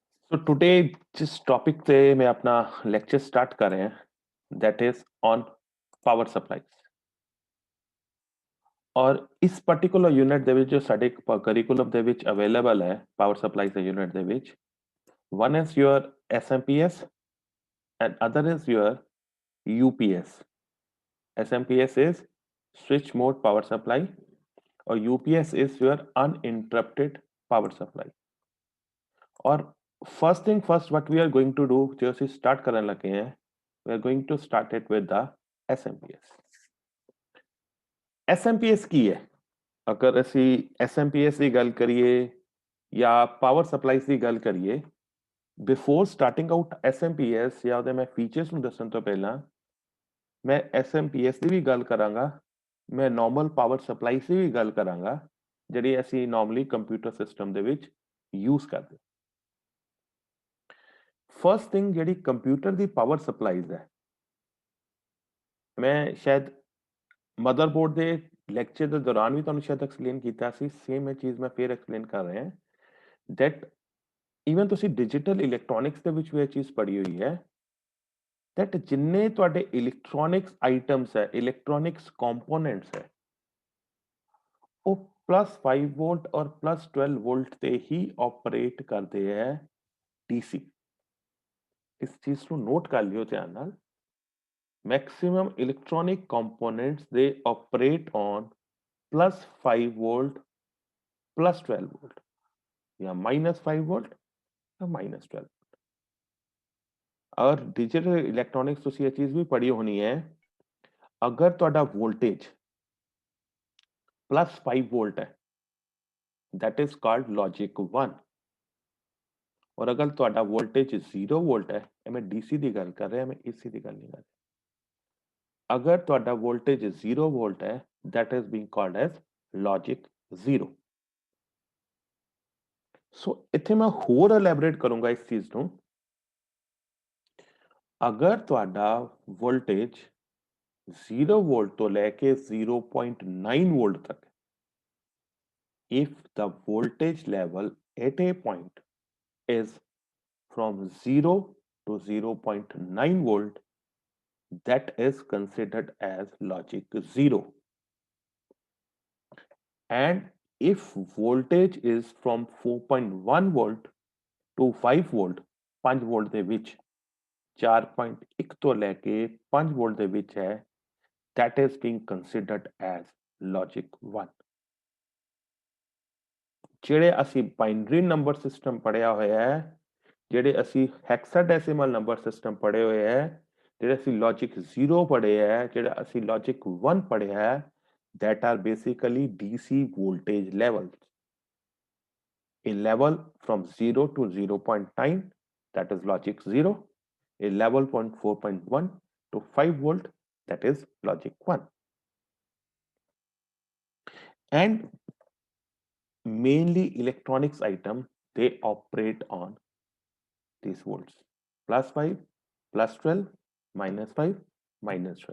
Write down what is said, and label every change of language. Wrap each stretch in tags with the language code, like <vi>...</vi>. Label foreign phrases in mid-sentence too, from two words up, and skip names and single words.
<hi>तो टुडे जिस टॉपिक पे मैं अपना लेक्चर स्टार्ट कर रहे हैं</hi> <en>that is on power supplies.</en> <pa>और ਇਸ</pa> <en>particular unit</en> <pa>ਦੇ ਵਿੱਚ ਜੋ ਸਾਡੇ ਕਰਿਕੂਲਮ ਦੇ ਵਿੱਚ ਅਵੇਲੇਬਲ ਹੈ</pa> <en>power supplies</en> <pa>ਦੇ ਯੂਨਿਟ ਦੇ ਵਿੱਚ</pa> <en>one is your SMPS and other is your UPS. SMPS is switch mode power supply और UPS is your uninterrupted power supply. और first thing first what we are going to do जो</en> <pa>ਅਸੀਂ start ਕਰਨ ਲੱਗੇ</pa> <en>हैं we are going to start it with the SMPS.</en> <pa>SMPS ਕੀ ਹੈ? ਅਗਰ ਅਸੀਂ SMPS ਦੀ ਗੱਲ ਕਰੀਏ ਜਾਂ</pa> <en>power supplies</en> <pa>ਦੀ ਗੱਲ ਕਰੀਏ</pa> <en>before starting out</en> <pa>SMPS ਜਾਂ ਉਹਦੇ ਮੈਂ ਫੀਚਰਸ ਨੂੰ ਦੱਸਣ ਤੋਂ ਪਹਿਲਾਂ ਮੈਂ SMPS ਦੀ ਵੀ ਗੱਲ ਕਰਾਂਗਾ, ਮੈਂ</pa> <en>normal power supplies</en> <pa>ਦੀ ਵੀ ਗੱਲ ਕਰਾਂਗਾ ਜਿਹੜੀ ਅਸੀਂ ਨਾਰਮਲੀ</pa> <en>computer system</en> <pa>ਦੇ ਵਿੱਚ ਯੂਜ਼ ਕਰਦੇ।</pa> <en>first thing</en> <pa>ਜਿਹੜੀ ਕੰਪਿਊਟਰ ਦੀ</pa> <en>power supplies</en> <pa>ਹੈ, ਮੈਂ ਸ਼ਾਇਦ ਮਦਰਬੋਰਡ ਦੇ ਲੈਕਚਰ ਦੇ ਦੌਰਾਨ ਵੀ ਤੁਹਾਨੂੰ ਸ਼ਾਇਦ ਐਕਸਪਲੇਨ ਕੀਤਾ ਸੀ, ਸੇਮ ਇਹ ਚੀਜ਼ ਮੈਂ ਫੇਰ ਐਕਸਪਲੇਨ ਕਰ ਰਿਹਾ</pa> <en>that even</en> <pa>ਤੁਸੀਂ</pa> <en>digital electronics</en> <pa>ਦੇ ਵਿੱਚ ਵੀ ਇਹ ਚੀਜ਼ ਪੜ੍ਹੀ ਹੋਈ ਹੈ that ਜਿੰਨੇ ਤੁਹਾਡੇ</pa> <en>electronics items</en> <pa>ਹੈ,</pa> <en>electronics components</en> <pa>ਹੈ, ਉਹ +5 ਵੋਲਟ ਔਰ +12 ਵੋਲਟ ਤੇ ਹੀ ਆਪਰੇਟ ਕਰਦੇ ਹੈ DC। ਇਸ ਚੀਜ਼ ਨੂੰ ਨੋਟ ਕਰ ਲਿਓ ਧਿਆਨ ਨਾਲ।</pa> <en>maximum electronic components they operate on +5 volt +12 volt या -5 volt या -12 volt।</en> <pa>और</pa> <en>digital electronics</en> <pa>ਤੁਸੀਂ ਇਹ ਚੀਜ਼ ਵੀ ਪੜ੍ਹੀ ਹੋਣੀ ਹੈ, ਅਗਰ ਤੁਹਾਡਾ ਵੋਲਟੇਜ +5 ਵੋਲਟ ਹੈ</pa> <en>that is called logic 1</en> <hi>और अगर</hi> <pa>ਤੁਹਾਡਾ ਵੋਲਟੇਜ 0 ਵੋਲਟ ਹੈ, ਇਹ ਮੈਂ DC ਦੀ ਗੱਲ ਕਰ ਰਿਹਾ, ਮੈਂ AC ਦੀ ਗੱਲ ਨਹੀਂ ਕਰ ਰਿਹਾ। अगर ਤੁਹਾਡਾ ਵੋਲਟੇਜ 0 ਵੋਲਟ ਹੈ</pa> <en>that is being called as logic 0।</en> <pa>ਸੋ ਇੱਥੇ ਮੈਂ ਹੋਰ ਐਲੈਬੋਰੇਟ ਕਰੂੰਗਾ ਇਸ ਚੀਜ਼ ਨੂੰ। ਅਗਰ ਤੁਹਾਡਾ ਵੋਲਟੇਜ 0 ਵੋਲਟ ਤੋਂ ਲੈ ਕੇ 0.9 ਵੋਲਟ ਤੱਕ,</pa> <en>if the voltage level at a point is from 0 to 0.9 volt, that is considered as logic 0। And if voltage is from 4.1 volt to 5 volt, 5 volt</en> <pa>ਦੇ ਵਿੱਚ 4.1 ਤੋਂ ਲੈ ਕੇ 5 ਵੋਲਟ ਦੇ ਵਿੱਚ ਹੈ,</pa> <en>that is being considered as logic 1।</en> <pa>ਜਿਹੜੇ ਅਸੀਂ</pa> <en>binary number system</en> <pa>ਪੜਿਆ ਹੋਇਆ ਹੈ, ਜਿਹੜੇ ਅਸੀਂ</pa> <en>hexadecimal number system</en> <pa>ਪੜ੍ਹੇ ਹੋਏ ਹੈ, ਜਿਹੜੇ ਅਸੀਂ ਲੌਜਿਕ 0 ਪੜ੍ਹੇ ਹੈ, ਜਿਹੜਾ ਅਸੀਂ ਲੌਜਿਕ 1 ਪੜ੍ਹਿਆ ਹੈ,</pa> <en>that are basically DC voltage levels। A level from 0 to 0.9 that is logic 0, a level from 4.1 to 5 volt that is logic 1। And mainly electronics item they operate on these volts +5 +12 -5 -12।</en>